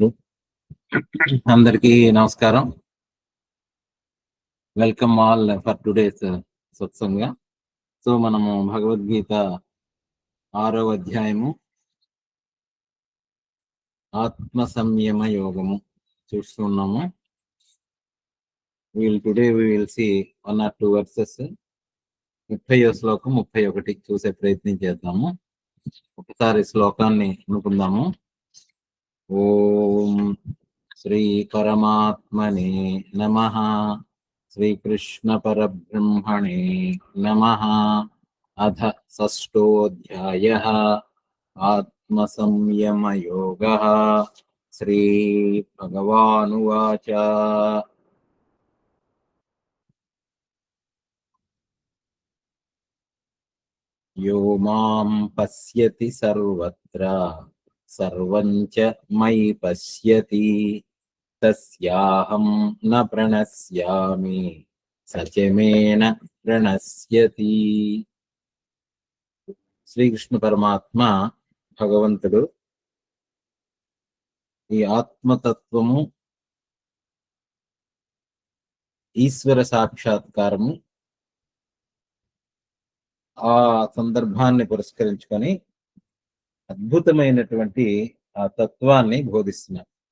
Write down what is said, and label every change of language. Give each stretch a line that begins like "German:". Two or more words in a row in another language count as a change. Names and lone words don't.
Telugu: అందరికీ నమస్కారం.
English: Welcome all for today's సత్సంగ.
Telugu: సో మనము భగవద్గీత 6వ అధ్యాయము ఆత్మ సంయమ యోగము చూస్తున్నాము.
English: టుడే we will see 1 or 2 verses.
Telugu: 30వ శ్లోకం 31 చూసే ప్రయత్నం చేద్దాము. ఒకసారి శ్లోకాన్ని అనుకుందాము.
Sanskrit: ఓం శ్రీ పరమాత్మనే నమః. శ్రీకృష్ణ పరబ్రహ్మణే నమః. అథ షష్ఠోऽధ్యాయః ఆత్మ సంయమ యోగః. శ్రీ భగవానువాచ. యో మాం పశ్యతి సర్వత్ర సర్వం చ మయి పశ్యతి తస్యాహం న ప్రణశ్యామి సచమే న ప్రణశ్యతి.
Telugu: శ్రీకృష్ణ పరమాత్మ భగవంతుడు ఈ ఆత్మతత్వము, ఈశ్వర సాక్షాత్కారము, ఆ సందర్భాన్ని పురస్కరించుకొని అద్భుతమైనటువంటి ఆ తత్వాన్ని బోధిస్తున్నారు.